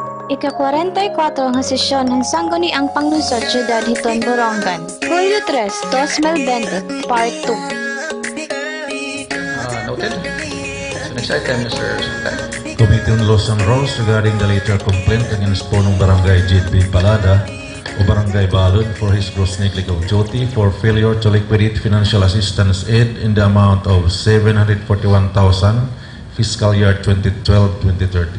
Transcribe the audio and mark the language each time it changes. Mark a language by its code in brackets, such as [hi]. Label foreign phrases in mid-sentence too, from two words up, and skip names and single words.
[tl] Ika-44 nga sesyon ng Sangguniang Panlungsod, Siyudad Hiton, Borongan. Hulyo 3, 2020, [en] Part 2. Noted. So next item, Mr. Secretary. Committee on Laws and Rules regarding the later complaint against Punong Barangay JB Palada o Barangay Balud for his gross neglect of duty for failure to liquidate financial assistance aid in the amount of 741,000 fiscal year 2012-2013.